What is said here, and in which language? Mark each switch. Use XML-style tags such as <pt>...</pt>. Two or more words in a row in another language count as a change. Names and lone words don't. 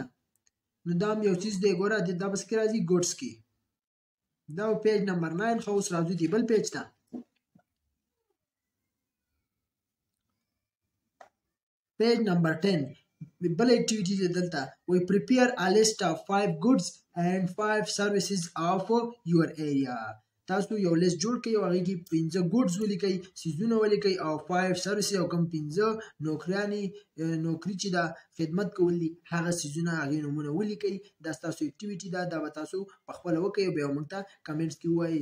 <ps>نو دا هم یو چیز دی ګوره، دا په څه کې راځي؟ ګوډس کې. دا</ps> <en>page number</en> <ps>9. ښه اوس راځو دې بل پیج ته.</ps> <en>page number</en> <ps>10 بل اکټیویټي دی دلته وایي</ps> <en>prepare a list of 5 goods and 5 services of your area.</en> <ps>تاسو یو لیست جوړ کړئ او هغې کې 5 ګوډز ولیکئ، څیزونه ولیکئ، او 5 سروسز او کوم 5 نوکري چې ده خدمت کول دي هغه څیزونه هغې نومونه ولیکئ. دا ستاسو اکټیویټي ده، دا به تاسو پخپله وکئ او بیا موږ ته کمنټس کې ووایئ.</ps>